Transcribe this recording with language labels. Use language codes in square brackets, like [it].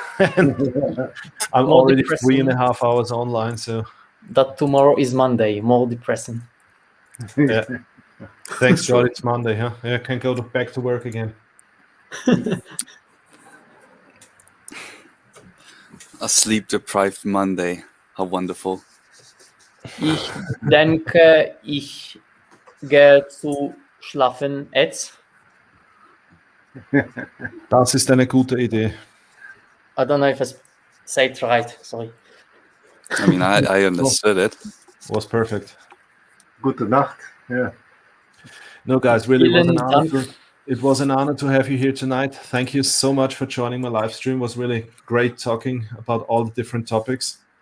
[en] I'm already 3.5 hours online, so. That tomorrow is Monday. More depressing. Yeah. Thanks, God. It's Monday, huh? Yeah, I can go back to work again. A sleep-deprived Monday. How wonderful. [de] Ich denke, ich gehe zu schlafen jetzt. Das ist eine gute Idee. [en] I don't know if I said it right. Sorry. I mean, I understood it. Was perfect. [de] Gute Nacht. Yeah. [en] No, guys, really it was an honor to have you here tonight. Thank you so much for joining my live stream. It was really great talking about all the different topics.